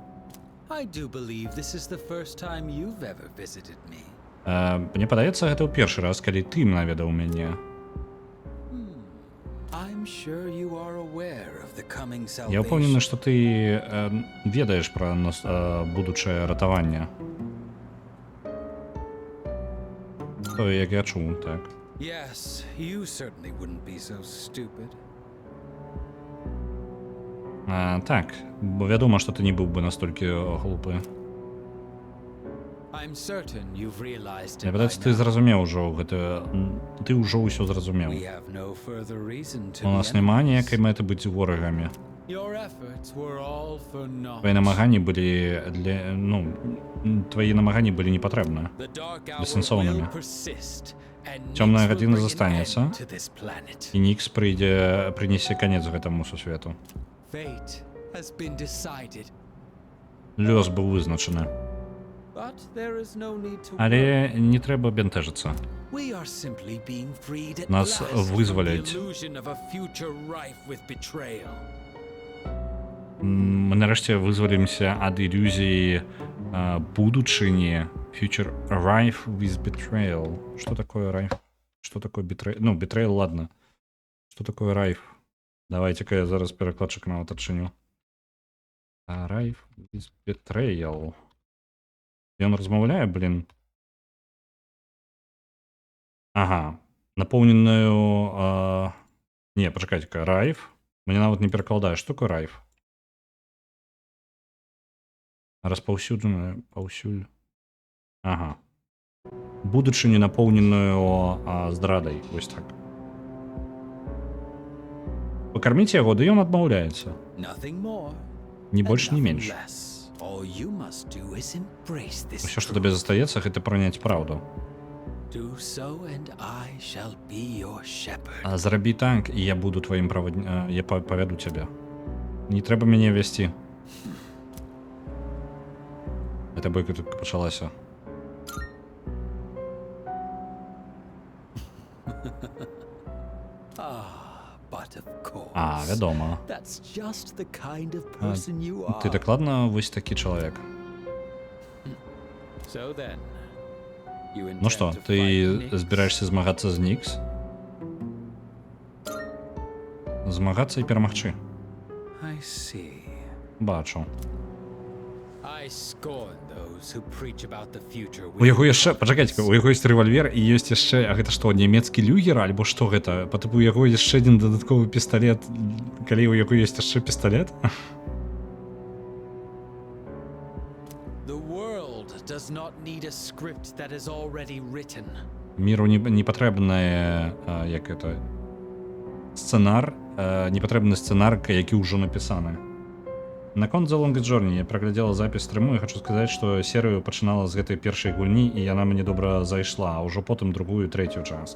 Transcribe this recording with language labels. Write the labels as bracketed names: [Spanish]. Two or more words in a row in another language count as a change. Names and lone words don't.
[Belarusian] Мне падаецца, гэта ў першы раз, калі ты наведаў мяне. Я ўпэўнены, што ты ведаеш пра будучае ратаванне. То, як я чуў, так. [English] Yes, you certainly wouldn't be so stupid. [Belarusian] Так, бо вядома, што ты не быў бы настолькі глупы. [English] I'm certain you've realized [Belarusian] Я [English] it by [Belarusian] падаецца, ты [English] now. [Belarusian] зразумеў ужо гэта... Ты ўжо ўсё зразумеў. [English] We have no further reason to [Belarusian] У [English] be [Belarusian] нас няма [English] enemies. [Belarusian] ніякай мэты быць ворагамі. Your efforts were all for naught. Твои намаганні былі для... Ну, твои намаганні былі непатрэбныя. [English] The dark hour [Belarusian] Бессэнсоўнымі. [English] will persist, and [Belarusian] Цёмная [English] Nyx will [Belarusian] гадзіна [English] bring an [Belarusian] застанецца, [English] end to this planet. [Belarusian] і Нікс прынясе канец гэтаму сусвету. [English] Fate has been decided, [Belarusian] Лёс быў вызначаны. [English] but there is no need to [Belarusian] Але не трэба бянтэжыцца. [English] We are simply being freed at [Belarusian] Нас [English] last from the [Belarusian] вызваляць. [English] illusion of a future rife with betrayal. [Belarusian] Мы нарэшце вызвалімся ад ілюзіі будучыні. [English] Future rife with betrayal. [Russian] Что такое rife? Что такое betrayal? Ну, betrayal, ладно. Что такое [Belarusian] rife? Давайте-ка я зараз перакладчык нават адчыню. [English] Rife with betrayal. [Belarusian] Ён размаўляе, блин. Ага. Напоўненую... Не, пачакайце-ка. Rife. Мне нават не перакладае. Што такое rife? Распаўсюджаная, паўсюль. Ага. Будучыню напоўненую здрадай. Вось так. Пакарміць яго, ды ён адмаўляецца. [English] Nothing more. [Belarusian] Ні больш, ні менш. [English] All you must do is embrace this [Russian] Все, что тебе [Belarusian] застаецца, гэта прыняць праўду. [English] Do so, and I shall be your shepherd. [Belarusian] А зрабі так, і я буду твоім я павяду цябе. Не трэба мяне весці. Гэта бойка толькі пачалася. [English] But of course. [Belarusian] А, вядома. [English] That's just the kind of person you are. [Belarusian] Ты дакладна вось такі чалавек. [English] So then, you [Belarusian] Ну што, [English] intend to [Belarusian] ты [English] fight Nyx? [Belarusian] збіраешся змагацца з Нікс? Змагацца і перамагчы. [English] I see. [Belarusian] Бачу. [English] I scorn those who preach about the future. [Belarusian] У яго яшчэ, пачакайце, у яго ёсць рэвальвер і ёсць яшчэ, а гэта што, нямецкі люгер, альбо што гэта? Па тыпу у яго яшчэ адзін дадатковы пісталет, калі у яго ёсць яшчэ пісталет? [English] The world does not need a script that is already written. [Belarusian] Міру не патрэбны, як это, сцэнар, не патрэбны сцэнар, які ўжо напісаны. Наконт The Longest Journey я праглядзела запіс стрыму і хочу сказаць, што серыю пачынала з гэтай першай гульні і яна мне добра зайшла, а ўжо потым другую, трэцюю частку.